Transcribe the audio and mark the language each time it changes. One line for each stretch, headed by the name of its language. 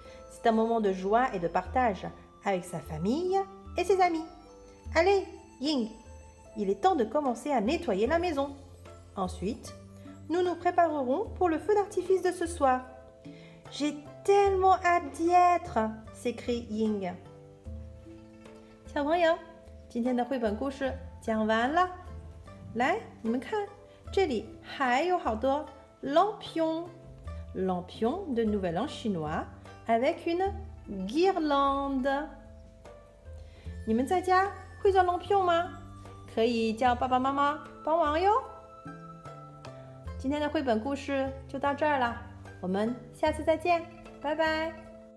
French: C'est un moment de joie et de partage avec sa famille et ses amis. Allez, Ying, il est temps de commencer à nettoyer la maison. Ensuite, nous nous préparerons pour le feu d'artifice de ce soir. J'ai tellement hâte d'y être, s'écrie Ying.
Chinese: 小朋友，今天的绘本故事讲完了。来，你们看，这里还有好多
French: lampions de Nouvel An chinois avec une guirlande。
Chinese: 你们在家会造 lampion 吗？可以叫爸爸妈妈帮忙哟。今天的绘本故事就到这儿了，我们下次再见，拜拜。